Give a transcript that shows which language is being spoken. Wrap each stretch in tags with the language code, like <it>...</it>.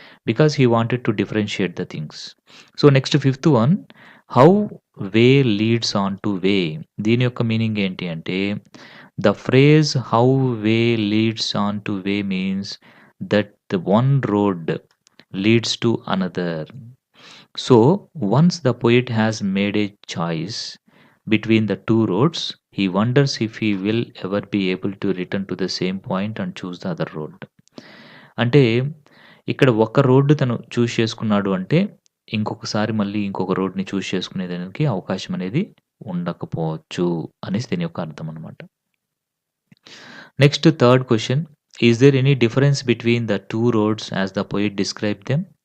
<en>Because he wanted to differentiate the things. So next fifth one, how way leads on to way.</en> <te>దీని యొక్క meaning ఏంటి అంటే</te> <en>The phrase how way leads on to way means that the one road leads to another. So once the poet has made a choice between the two roads, he wonders if he will ever be able to return to the same point and choose the other road.</en> <te>అంటే ఇక్కడ ఒక road తను చూస్ చేసుకున్నాడు అంటే ఇంకొకసారి మళ్ళీ ఇంకొక రోడ్ని చూస్ చేసుకునేదానికి అవకాశం అనేది ఉండకపోవచ్చు అనేసి దీని యొక్క అర్థం అనమాట.</te> <en>Next third question, is there any difference between the two roads as the poet describe them.</en>